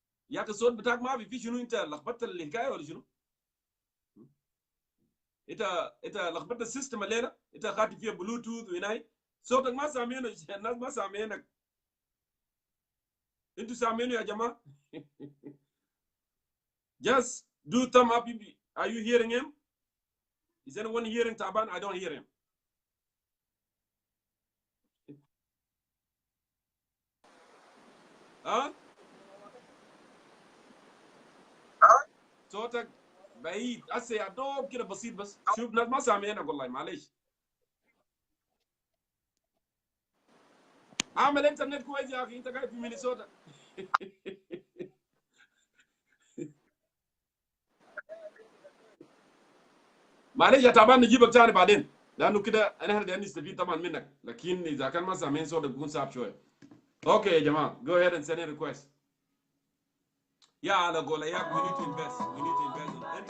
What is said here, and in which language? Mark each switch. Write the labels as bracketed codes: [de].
[ar] يا الصوت بتاعك ما في شنو أنت لخبطت الحكاية ولا شنو؟ أنت لخبطت السيستم الليلة؟ أنت خاطي فيها بلوتوث وهناي؟ صوتك ما سامعينه، الناس ما سامعينك. أنتوا سامعينه يا جماعة؟ [en] Just do thumb up. Are you hearing him? Is anyone hearing Taban? I don't hear him. [ar] ها؟ صوتك بعيد هسه يا دوب كده بسيط، بس شوف ناس ما سامعينك والله، معلش. اعمل انترنت كويس يا اخي، انت قاعد في مينيسوتا. معلش يا تعبان، نجيبك تاني بعدين، لانه كده انا هرجع نستفيد طبعا منك، لكن اذا كان ما سامعين صوتك بيكون صعب شويه. اوكي يا جماعه، [en] go ahead and send a request. [ar] يا على قول اياك، [en] we need to invest in internet.